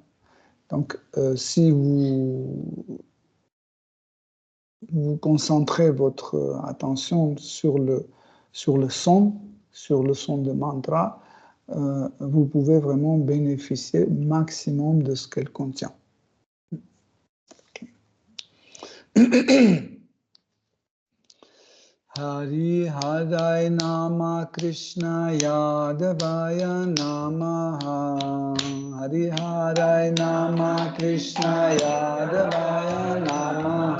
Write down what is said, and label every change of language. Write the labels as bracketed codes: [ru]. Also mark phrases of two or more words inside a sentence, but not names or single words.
[fr] Donc, si vous concentrez votre attention sur le son de mantra, vous pouvez vraiment bénéficier au maximum de ce qu'elle contient. [sa] हरि हरये नमः कृष्ण यादवाय नमः. हरि हरये नमः कृष्ण यादवाय नमः.